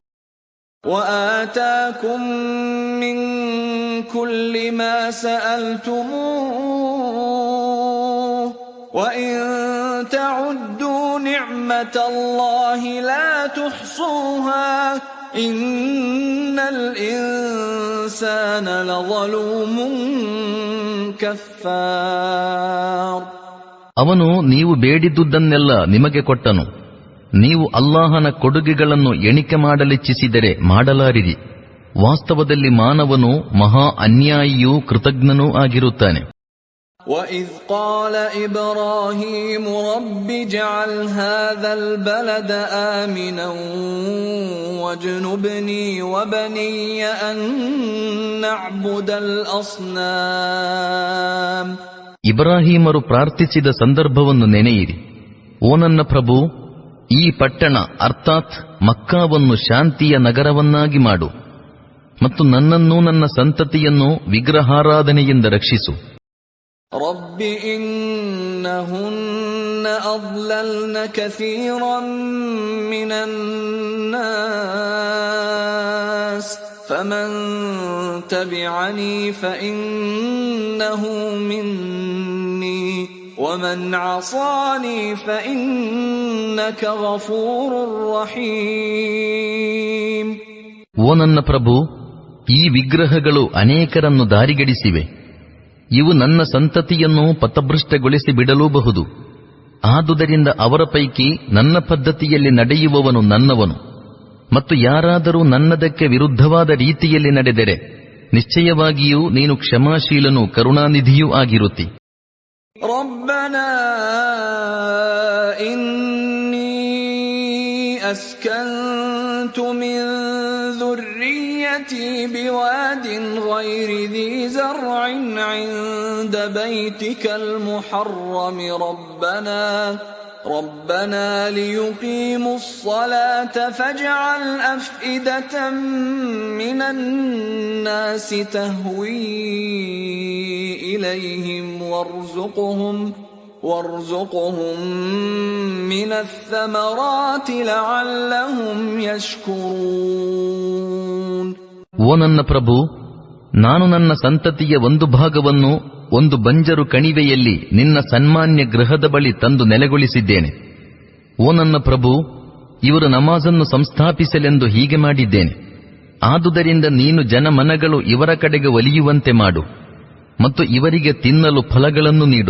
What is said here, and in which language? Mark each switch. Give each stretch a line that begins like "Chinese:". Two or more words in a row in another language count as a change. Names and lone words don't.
Arabic: وَآتَاكُم مِّن كُلِّ مَا سَأَلْتُمُوهُ وَإِن تَعُدُّوا نِعْمَةَ اللَّهِ لَا تُحْصُوهَا إِنَّ الْإِنسَانَ لَظَلُومٌ كَفَّارٌ.
Kannada: ಅವನು ನೀವು ಬೇಡಿದ್ದುದನ್ನೆಲ್ಲ ನಿಮಗೆ ಕೊಟ್ಟನು. ನೀವು ಅಲ್ಲಾಹನ ಕೊಡುಗೆಗಳನ್ನು ಎಣಿಕೆ ಮಾಡಲಿಚ್ಛಿಸಿದರೆ ಮಾಡಲಾರಿರಿ. ವಾಸ್ತವದಲ್ಲಿ ಮಾನವನು ಮಹಾ ಅನ್ಯಾಯಿಯೂ ಕೃತಜ್ಞನೂ ಆಗಿರುತ್ತಾನೆ.
Arabic: وَإِذْ قَالَ إِبْرَاهِيمُ رَبِّ اجْعَلْ هَذَا الْبَلَدَ آمِنًا وَاجْنُبْنِي وَبَنِيَّ أَن نَّعْبُدَ الْأَصْنَامَ.
Kannada: ಇಬ್ರಾಹಿಮರು ಪ್ರಾರ್ಥಿಸಿದ ಸಂದರ್ಭವನ್ನು ನೆನೆಯಿರಿ. ಓ ನನ್ನ ಪ್ರಭು, ಈ ಪಟ್ಟಣ ಅರ್ಥಾತ್ ಮಕ್ಕಾವನ್ನು ಶಾಂತಿಯ ನಗರವನ್ನಾಗಿ ಮಾಡು ಮತ್ತು ನನ್ನನ್ನೂ ನನ್ನ ಸಂತತಿಯನ್ನು ವಿಗ್ರಹಾರಾಧನೆಯಿಂದ ರಕ್ಷಿಸು.
Arabic: رب إنهن أضللن كثيرا من الناس فمن تبعني فإنه مني ومن عصاني فإنك غفور رحيم.
Kannada: ಓ ನನ್ನ ಪ್ರಭು, ಈ ವಿಗ್ರಹಗಳು ಅನೇಕರನ್ನು ದಾರಿಗಡಿಸಿವೆ. ಇವು ನನ್ನ ಸಂತತಿಯನ್ನು ಪಥಭ್ರಷ್ಟಗೊಳಿಸಿ ಬಿಡಲೂಬಹುದು. ಆದುದರಿಂದ ಅವರ ಪೈಕಿ ನನ್ನ ಪದ್ಧತಿಯಲ್ಲಿ ನಡೆಯುವವನು ನನ್ನವನು, ಮತ್ತು ಯಾರಾದರೂ ನನ್ನದಕ್ಕೆ ವಿರುದ್ಧವಾದ ರೀತಿಯಲ್ಲಿ ನಡೆದರೆ ನಿಶ್ಚಯವಾಗಿಯೂ ನೀನು ಕ್ಷಮಾಶೀಲನೂ ಕರುಣಾನಿಧಿಯೂ ಆಗಿರುತ್ತಿ.
Arabic: ربنا إني أسكنت من ذريتي بواد غير ذي زرع عند بيتك المحرم ربنا ليقيموا الصلاة فاجعل أفئدة من الناس تهوي إليهم وارزقهم من الثمرات لعلهم يشكرون.
Kannada: ಓ ನನ್ನ ಪ್ರಭು, ನಾನು ನನ್ನ ಸಂತತಿಯ ಒಂದು ಭಾಗವನ್ನು ಒಂದು ಬಂಜರು ಕಣಿವೆಯಲ್ಲಿ ನಿನ್ನ ಸನ್ಮಾನ್ಯ ಗೃಹದ ಬಳಿ ತಂದು ನೆಲೆಗೊಳಿಸಿದ್ದೇನೆ. ಓ ನನ್ನ ಪ್ರಭು, ಇವರು ನಮಾಜನ್ನು ಸಂಸ್ಥಾಪಿಸಲೆಂದು ಹೀಗೆ ಮಾಡಿದ್ದೇನೆ. ಆದುದರಿಂದ ನೀನು ಜನಮನಗಳು ಇವರ ಕಡೆಗೆ ಒಲಿಯುವಂತೆ ಮಾಡು ಮತ್ತು ಇವರಿಗೆ ತಿನ್ನಲು ಫಲಗಳನ್ನು ನೀಡು.